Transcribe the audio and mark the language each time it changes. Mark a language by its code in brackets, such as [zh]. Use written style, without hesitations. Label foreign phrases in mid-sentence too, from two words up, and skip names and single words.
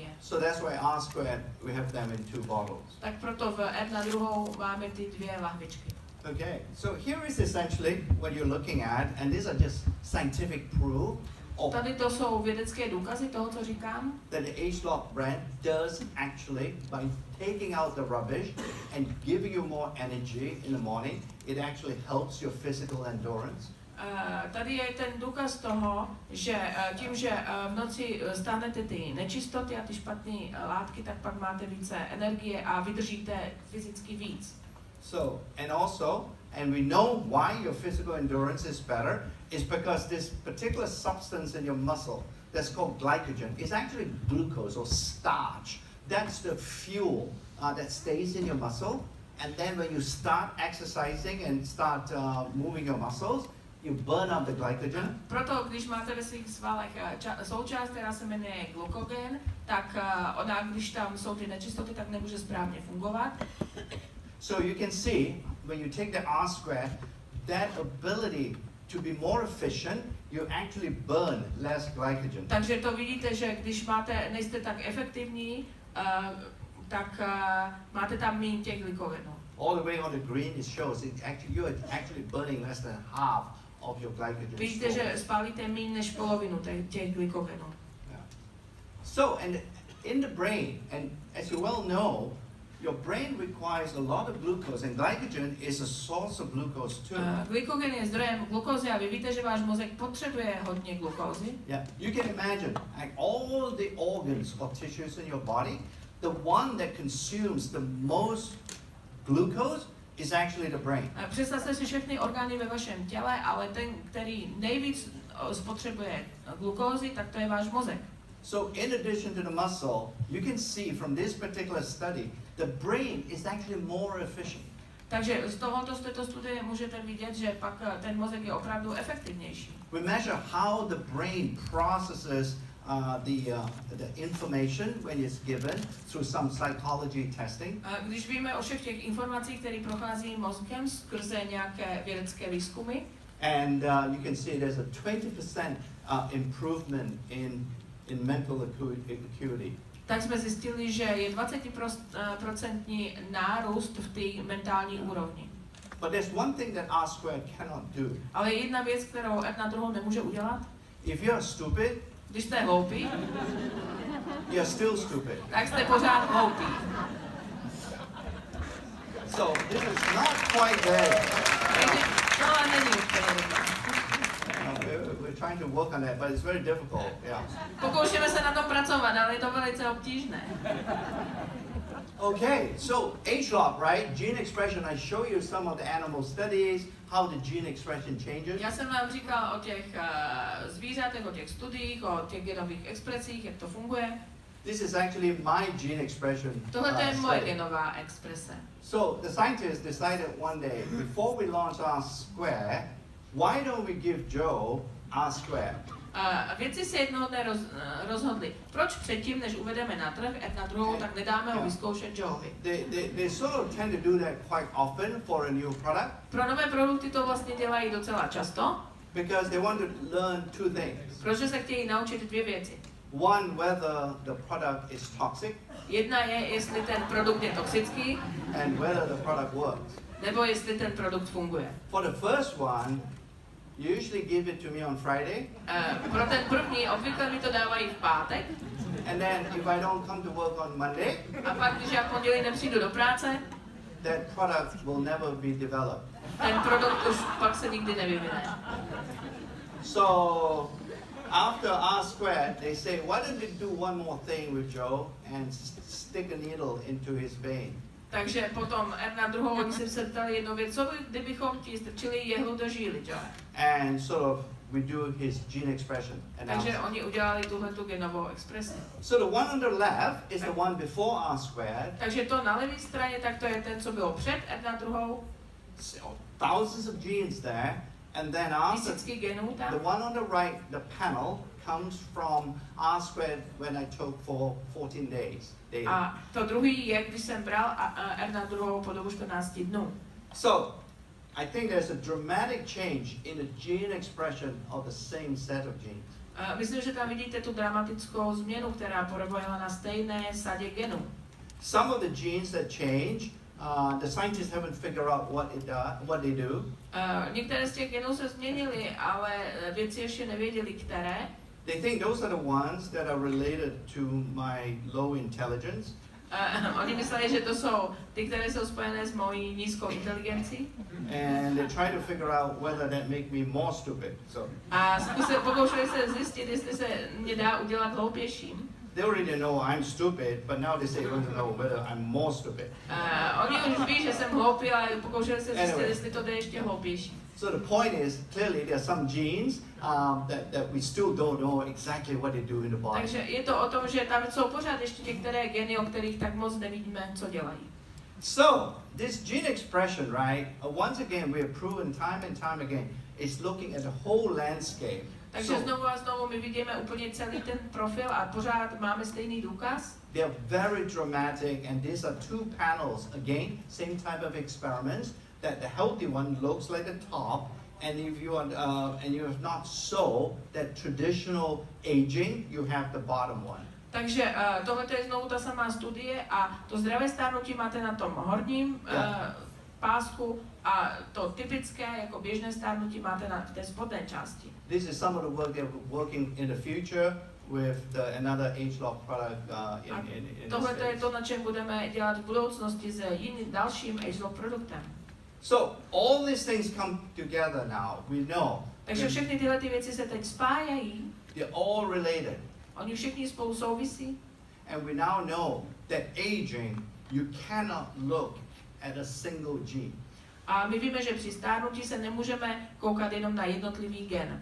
[en] So that's why R-squared, we have them in 2 bottles. [cs] Tak proto v R2 máme ty dvě lahvičky. [en] Okay, so here is essentially what you're looking at, and these are just scientific proof of [cs] Tady to jsou vědecké důkazy toho, co říkám, [en] that the H-Lock brand does actually, by taking out the rubbish and giving you more energy in the morning, it actually helps your physical endurance. [cs] Tady je ten důkaz toho, že tím, že v noci stáhnete ty nečistoty a ty špatné látky, tak pak máte více energie a vydržíte fyzicky víc. [en] So, and also, and we know why your physical endurance is better, is because this particular substance in your muscle that's called glycogen is actually glucose or starch. That's the fuel that stays in your muscle. And then when you start exercising and start moving your muscles, you burn up the glycogen. [cs] Proto, když máte ve svých svalech součást, která se jmenuje glukogen, tak ona, když tam jsou ty nečistoty, tak nemůže správně fungovat. [en] So you can see, when you take the R-squared, that ability to be more efficient, you actually burn less glycogen. [cs] Takže to vidíte, že když nejste tak efektivní, tak máte tam méně těch glykogenů. [en] All the way on the green, it shows you're actually burning less than half of your glycogen. [cs] Vidíte, že [en] stores. [cs] spálíte méně než polovinu těch glykogenů. [en] Yeah. So, and in the brain, and as you well know, your brain requires a lot of glucose, and glycogen is a source of glucose too. [cs] Glykogen je zdrojem glukózy a vy víte, že váš mozek potřebuje hodně glukózy. [en] Yeah, you can imagine, like all the organs or tissues in your body, the one that consumes the most glucose is actually the brain. [cs] Představte si všechny orgány ve vašem těle, ale ten, který nejvíc spotřebuje glukózy, tak to je váš mozek. [en] So in addition to the muscle, you can see from this particular study, the brain is actually more efficient. [cs] Takže z této studie můžete vidět, že pak ten mozek je opravdu efektivnější. [en] We measure how the brain processes the information when it's given through some psychology testing. [cs] Když víme o všech těch informacích, které prochází mozkem skrze nějaké vědecké výzkumy, [en] And you can see there's a 20% improvement in mental acuity. [cs] tak jsme zjistili, že je 20% nárůst v té mentální úrovni. [en] But there's one thing that R-squared cannot do. [cs] Ale je jedna věc, kterou R na druhou nemůže udělat. [en] If you're stupid, [cs] Když jste hloupí, [en] you're still stupid. [cs] tak jste pořád hloupí. [en] So this is not quite there. [cs] Takže tohle není úplně dobré. [en] we're trying to work on that, but it's very difficult. Yeah. [cs] Pokoušíme se na tom pracovat, ale je to velice obtížné. [en] Okay, so age-lock, right? Gene expression. I show you some of the animal studies, how the gene expression changes. [cs] Já jsem vám říkal o těch zvířatech, o těch studiích, o těch genových expresích, jak to funguje. [en] This is actually my gene expression [cs] Tohle je moje [en] study. [cs] genová exprese. [en] So the scientists decided one day, before we launch R square, why don't we give Joe R square? [cs] Vědci se jednoho dne rozhodli, proč předtím, než uvedeme na trh R2, tak nedáme ho vyzkoušet Joeovi. [en] They sort of tend to do that quite often for a new product [cs] Pro nové produkty to vlastně dělají docela často, [en] because they want to learn two things. [cs] protože se chtějí naučit dvě věci. [en] One, whether the product is toxic [cs] Jedna je, jestli ten produkt je toxický, [en] and whether the product works. [cs] nebo jestli ten produkt funguje. [en] For the first one, you usually give it to me on Friday, [cs] Pro ten první obvykle mi to dávají v pátek, [en] and then if I don't come to work on Monday, [cs] a pak, když já v pondělí nepřijdu do práce, [en] that product will never be developed. [cs] ten produkt už pak se nikdy nevyvine. [en] So after R squared, they say, why don't we do one more thing with Joe and stick a needle into his vein? Takže potom R2 oni se ptali jednu věc, co by, kdybychom ti strčili jehlu do žíly, Joe? And sort of we do his gene expression analysis. [cs] Takže oni udělali tuhletu genovou expresi. [en] So the one on the left is the one before R squared. [cs] Takže to na levé straně, tak to je ten, co bylo před R2, [en] So thousands of genes there. And then after, [cs] tisícky genů tam. [en] the one on the right, the panel, comes from R squared when I took for 14 days. Data. [cs] A to druhý je, když jsem bral R2 po dobu 14 dnů. [en] So I think there's a dramatic change in the gene expression of the same set of genes. [cs] Myslím, že tam vidíte tu dramatickou změnu, která proběhla na stejné sadě genů. [en] Some of the genes that change, the scientists haven't figured out what they do. [cs] Některé z těch genů se změnily, ale vědci ještě nevěděli, které. [en] They think those are the ones that are related to my low intelligence. [cs] Oni mysleli, že to jsou ty, které jsou spojené s mojí nízkou inteligencí. [en] And they try to figure out whether that make me more stupid. So [cs] A pokoušeli se zjistit, jestli se mě dá udělat hloupějším. [en] they already know I'm stupid, but now they say they want to know whether I'm more stupid. [cs] Oni už ví, že jsem hloupý, ale pokoušeli se zjistit, [en] Anyway. [cs] jestli to jde ještě hloupější. [en] So the point is, clearly there are some genes that we still don't know exactly what they do in the body. [cs] Takže je to o tom, že tam jsou pořád ještě některé geny, o kterých tak moc nevíme, co dělají. [en] So this gene expression, right? Once again, we have proven time and time again, is looking at the whole landscape. [cs] Takže znovu a znovu my vidíme úplně celý ten profil a pořád máme stejný důkaz. [en] They are very dramatic, and these are two panels, again, same type of experiments, that the healthy one looks like the top, and if you are, and you have not so that traditional aging, you have the bottom one. [cs] Takže tohle je znovu ta samá studie a to zdravé stárnutí máte na tom horním pásku a to typické, jako běžné stárnutí máte na té spodné části. [en] This is some of the work they're working in the future with another age-lock product in [cs] Tohle [en] the [cs] je [en] States. [cs] to, na čem budeme dělat v budoucnosti s jiným dalším age-lock produktem. [en] So all these things come together now. We know [cs] Takže všechny tyhle ty věci se teď spájají, [en] they're all related, [cs] oni všichni spolu souvisí [en] and we now know that aging, you cannot look at a single gene. [cs] a my víme, že při stárnutí se nemůžeme koukat jenom na jednotlivý gen.